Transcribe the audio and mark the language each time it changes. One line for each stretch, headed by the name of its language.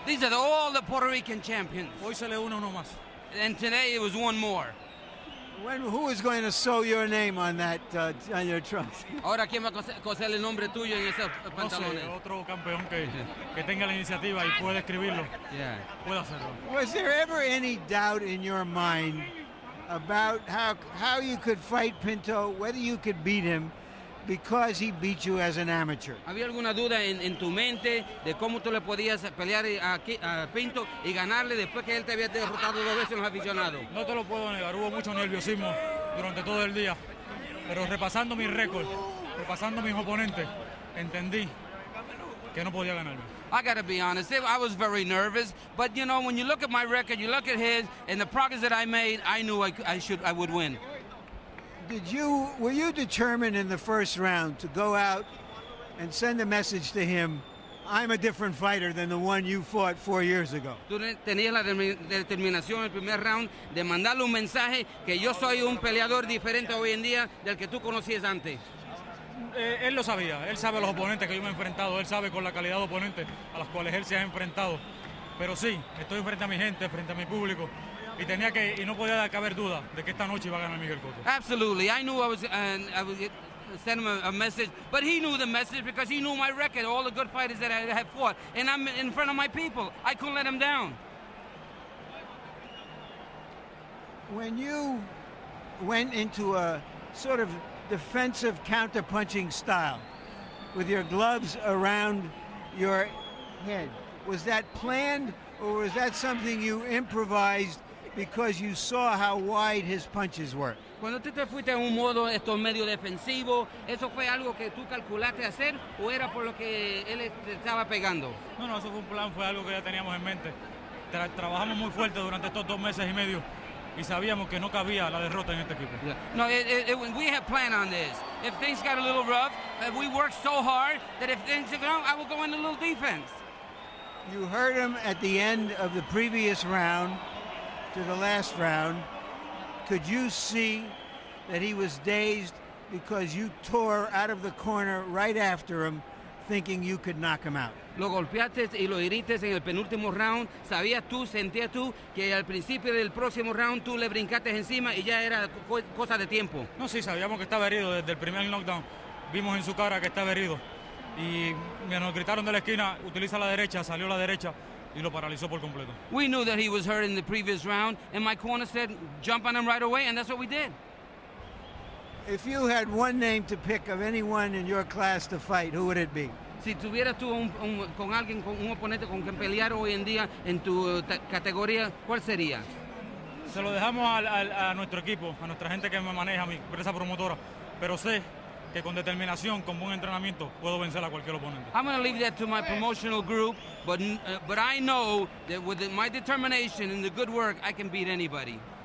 English: These are all the Puerto Rican champions.
Spanish: Hoy se le une uno más.
English: And today it was one more. Who is going to sew your name on that on your trunks?
Spanish: Ahora, ¿quién va a coser el nombre tuyo en esos No sé, pantalones? otro campeón que tenga la iniciativa y puede escribirlo,
English: Yeah.
Spanish: puede hacerlo.
English: Was there ever any doubt in your mind about how you could fight Pinto, whether you could beat him, because he beat you as an amateur?
Spanish: ¿Había alguna duda en tu mente de cómo tú le podías pelear a Pinto y ganarle después que él te había derrotado 2 veces en los aficionados? No te lo puedo negar, hubo mucho nerviosismo durante todo el día, pero repasando mi récord, repasando mis oponentes, entendí que no podía ganarme.
English: I got to be honest, I was very nervous, but you know, when you look at my record, you look at his, and the progress that I made, I knew I would win. Were you determined in the first round to go out and send a message to him, I'm a different fighter than the one you fought 4 years ago?
Spanish: Tú tenías la determinación en el primer round de mandarle un mensaje que yo soy un peleador diferente hoy en día del que tú conocías antes. Él lo sabía, él sabe los oponentes que yo me he enfrentado, él sabe con la calidad de oponentes a los cuales él se ha enfrentado. Pero sí, estoy frente a mi gente, frente a mi público, y no podía caber duda de que esta noche iba a ganar Miguel Cotto.
English: Absolutely, I knew I was send him a message, but he knew the message because he knew my record, all the good fighters that I have fought, and I'm in front of my people. I couldn't let him down. When you went into a sort of defensive counter-punching style with your gloves around your head, was that planned, or was that something you improvised because you saw how wide his punches were?
Spanish: Cuando tú te fuiste en un modo medio defensivo, ¿eso fue algo que tú calculaste hacer o era por lo que él te estaba pegando? No, eso fue un plan, fue algo que ya teníamos en mente. Trabajamos muy fuerte durante estos 2 meses y medio y sabíamos que no cabía la derrota en este equipo.
English: Yeah. No, we had planned on this. If things got a little rough, we worked so hard that if things go wrong, I would go into a little defense. You heard him at the end of the previous round to the last round. Could you see that he was dazed because you tore out of the corner right after him, thinking you could knock him out?
Spanish: Lo golpeaste y lo heriste en el penúltimo round. Sentías tú que al principio del próximo round tú le brincaste encima y ya era cosa de tiempo. No, sí, sabíamos que estaba herido desde el primer knockdown. Vimos en su cara que estaba herido. Y nos gritaron de la esquina, utiliza la derecha, salió la derecha y lo paralizó por completo.
English: We knew that he was hurt in the previous round, and my corner said, jump on him right away, and that's what we did. If you had one name to pick of anyone in your class to fight, who would it be?
Spanish: Si tuvieras tú con alguien, con un oponente con quien pelear hoy en día en tu categoría, ¿cuál sería? Se lo dejamos a nuestro equipo, a nuestra gente que me maneja, a mi empresa promotora, pero sé que con determinación, con buen entrenamiento, puedo vencer a cualquier oponente.
English: I'm going to leave that to my promotional group, but I know that with my determination and the good work, I can beat anybody.